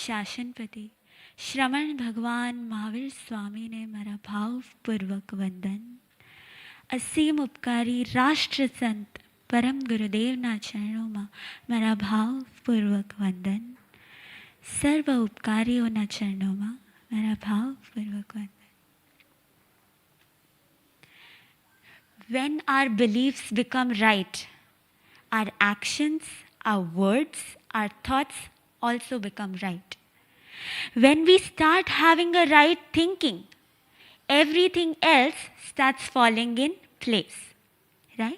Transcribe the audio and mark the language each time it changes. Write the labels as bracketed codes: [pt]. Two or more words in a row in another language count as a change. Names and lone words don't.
[gu] શાસનપતિ શ્રવણ ભગવાન મહાવીર સ્વામી ને મારા ભાવપૂર્વક વંદન. અસીમ ઉપકારી રાષ્ટ્રસંત પરમ ગુરુદેવના ચરણોમાં મારા ભાવપૂર્વક વંદન. સર્વ ઉપકારીઓના ચરણોમાં મારા ભાવપૂર્વક વંદન. [en] When our beliefs become right, our actions, our words, our thoughts also become right. When we start having a right thinking, everything else starts falling in place, right?